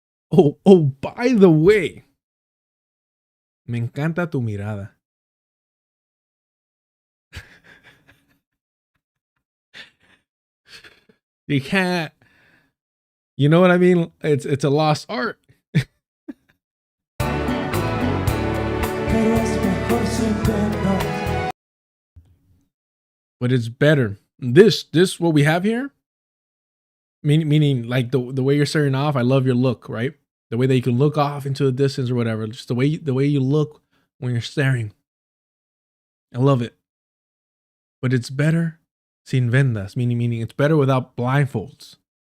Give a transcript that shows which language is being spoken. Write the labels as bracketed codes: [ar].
[en] By the way. [es] Me encanta tu mirada. [en] You can't, you know what I mean? It's a lost art. [es] Pero es mejor sin vernos. [en] But it's better. This what we have here, meaning like the way you're staring off. I love your look, right? The way that you can look off into the distance or whatever. Just the way you look when you're staring. I love it. But it's better [es] sin vendas, [en] meaning it's better without blindfolds.